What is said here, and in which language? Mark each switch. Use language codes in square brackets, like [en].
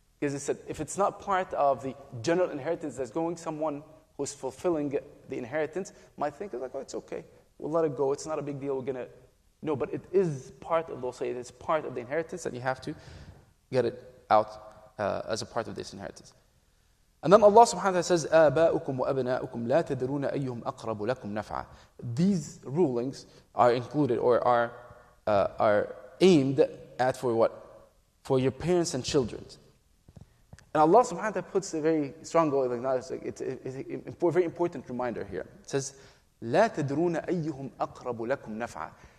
[en] Because it said, if it's not part of the general inheritance that's going, someone who's fulfilling the inheritance might think, it's okay. We'll let it go. It's not a big deal. We're going to... No, but it is part of those. It's part of the inheritance, and you have to get it out as a part of this inheritance. And then Allah subhanahu wa ta'ala says, [ar] آباؤكم وأبناؤكم لا تدرون أيهم أقرب لكم نفعا. [en] These rulings are included or are aimed at for what? For your parents and children. And Allah subhanahu wa ta'ala puts a very strong goal, it's a very important reminder here. It says, [ar] لا تدرون أيهم أقرب لكم نفعا.